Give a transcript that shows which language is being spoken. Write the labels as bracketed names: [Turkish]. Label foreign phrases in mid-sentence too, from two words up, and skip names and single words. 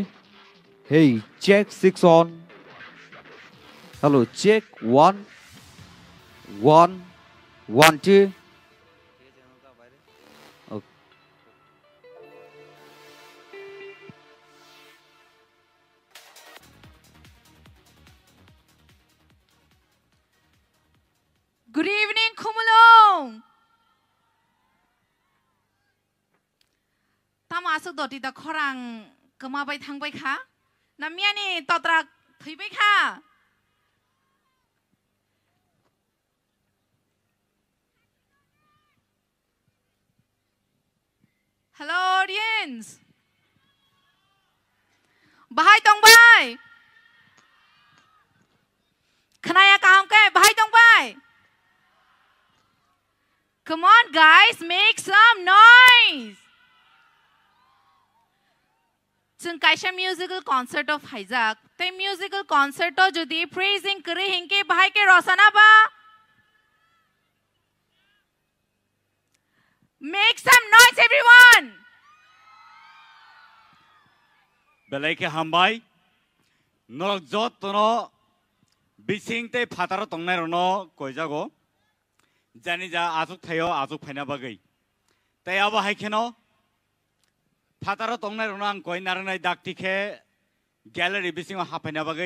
[English] Hey, check 6 on. Hello, check 1 1 1 2. Okay. Good evening, [Kok Borok] Khumulwng. Tamasuk doti da khorang kemabai thangbai kha. Namiani totrak thaibai kha. [English] Hello, audience. [Kok Borok] Bahai tong bai. Khanaya kaham kai bahai tong bai. [English] Come on, guys, make some noise. [Kok Borok] Chung kaisa [English] musical concert of Hijack. [Kok Borok] Te [English] musical concert [Kok Borok] to jodi praising kare hinke bahai ke rosana ba. [English] Make some noise, everyone. [Kok Borok] Belai ke hambai. Norok jot tono bising te phataro tongnai rono koijago. Jani ja azuk thayo azuk phaina bagai. Tai aba haikeno phataro tongnai rono ang koi naranai dakti khe gallery bising haphaina bagai